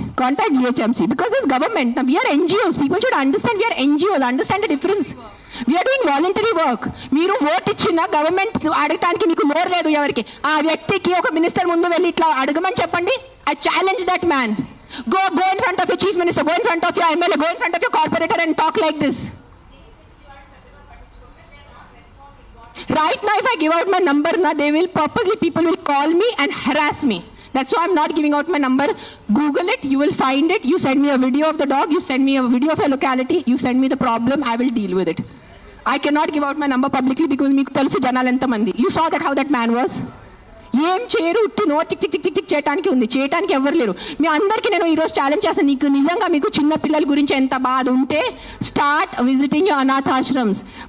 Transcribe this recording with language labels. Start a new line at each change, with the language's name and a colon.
English: Contact GHMC because this government. Now we are NGOs. People should understand we are NGOs. Understand the difference. We are doing voluntary work.
Telugu: మీరు vote ఇచ్చిన government అడగటానికి మీకు నోరు లేదు ఎవరికి. ఆ వ్యక్తికి ఒక మినిస్టర్ ముందు వెళ్ళి ఇట్లా అడగమని చెప్పండి.
English: I challenge that man. Go in front of your chief minister. Go in front of your MLA. Go in front of your corporator and talk like this. Right now, if I give out my number, people will call me and harass me. That's why I'm not giving out my number. Google it, you will find it. You send me a video of the dog, you send me a video of a locality, you send me the problem, I will deal with it. I cannot give out my number publicly because
Telugu: మీకు తెలుసు జనాలు ఎంతమంది.
English: You saw that how that man was.
Telugu: ఏం చేయరు, ఉట్టి no tick tick tick tick tick చేయడానికి ఉంది, చేయడానికి ఎవరు లేరు. మీ అందరికీ నేను ఈరోజు ఛాలెంజ్ చేస్తాను, నీకు నిజంగా మీకు చిన్న పిల్లల గురించి ఎంత బాధ ఉంటే
English: start visiting your
Telugu: అనాథాశ్రమ్స్.